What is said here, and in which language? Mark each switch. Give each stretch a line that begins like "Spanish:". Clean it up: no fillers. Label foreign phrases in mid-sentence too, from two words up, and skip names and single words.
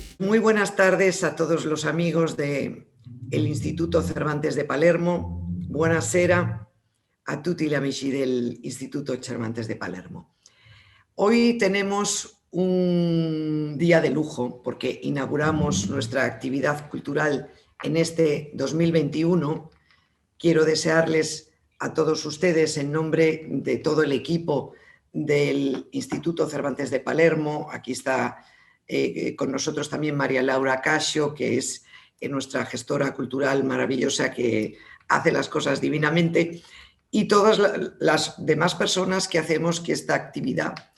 Spanish: Muy buenas tardes a todos los amigos del Instituto Cervantes de Palermo.
Italian: Buonasera a tutti gli amici del Instituto Cervantes de Palermo.
Spanish: Hoy tenemos un día de lujo porque inauguramos nuestra actividad cultural en este 2021. Quiero desearles a todos ustedes, en nombre de todo el equipo del Instituto Cervantes de Palermo, aquí está con nosotros también María Laura Casio, que es nuestra gestora cultural maravillosa que hace las cosas divinamente, y todas las demás personas que hacemos que esta actividad